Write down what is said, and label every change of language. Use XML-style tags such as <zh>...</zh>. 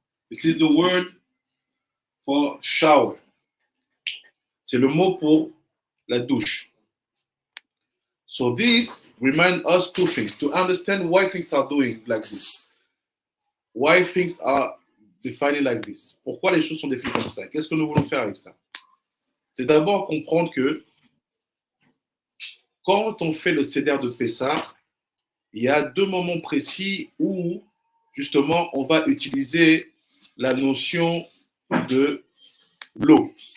<en>This is the word for shower.</en> <fr>C'est le mot pour la douche.</fr> <en>So this reminds us two things, to understand why things are doing like this. Why things are defined like this.</en> <fr>Pourquoi les choses sont définies comme ça. Qu'est-ce que nous voulons faire avec ça? C'est d'abord comprendre que quand on fait le Seder de Pessah, il y a deux moments précis où justement on va utiliser la notion de l'eau.</fr>